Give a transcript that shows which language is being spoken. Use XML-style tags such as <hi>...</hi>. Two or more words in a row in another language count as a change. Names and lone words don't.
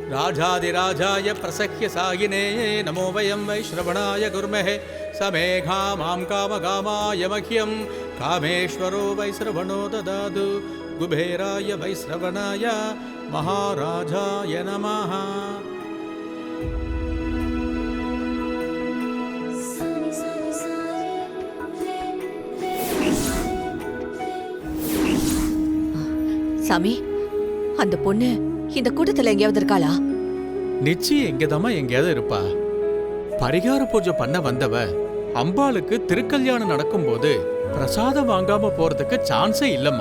<sa>राजाधिराजाय प्रसह्य सागिने नमो वयं वैश्रवणाय गुर्महे समेघा मां कामकामाय मह्यं कामेश्वरो वैश्रवणो ददातु कुबेराय वैश्रवणाय महाराजाय नमः.</sa> <ta>சாமி, அந்த பொண்ணு இந்த கூட்டத்துல எங்கேயாவது இருக்காளா? நிச்சயம் எங்கேதாம்மா எங்கேயாவது இருப்பா. பரிகார பூஜை பண்ண வந்தவ அம்பாளுக்கு திருக்கல்யாணம் நடக்கும்போது பிரசாதம் வாங்காம போறதுக்கு சான்ஸே இல்லம்மா.</ta>